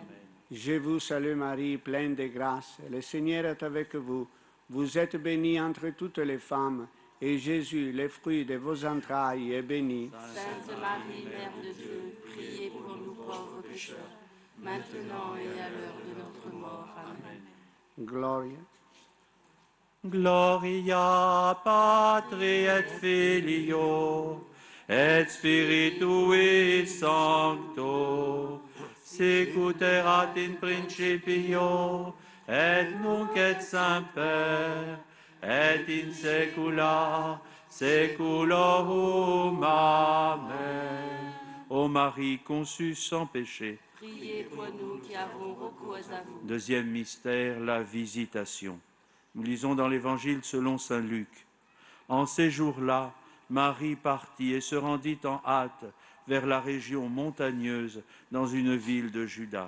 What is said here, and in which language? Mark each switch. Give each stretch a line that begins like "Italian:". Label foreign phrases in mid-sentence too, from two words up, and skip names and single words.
French: Je vous salue Marie, pleine de grâce. Le Seigneur est avec vous. Vous êtes bénie entre toutes les femmes, et Jésus, le fruit de vos entrailles, est béni. Sainte Marie, Mère de Dieu, priez pour nous pauvres pécheurs, maintenant et à l'heure de notre mort. Amen.
Latin: Gloria. Gloria Patri et Filio et Spiritui Sancto, sicut erat in principio et nunc et semper et in saecula saeculorum. Amen.
French: Ô Marie conçue sans péché. Priez pour nous qui avons recours à vous. Deuxième mystère, la visitation. Nous lisons dans l'Évangile selon saint Luc. En ces jours-là, Marie partit et se rendit en hâte vers la région montagneuse dans une ville de Juda.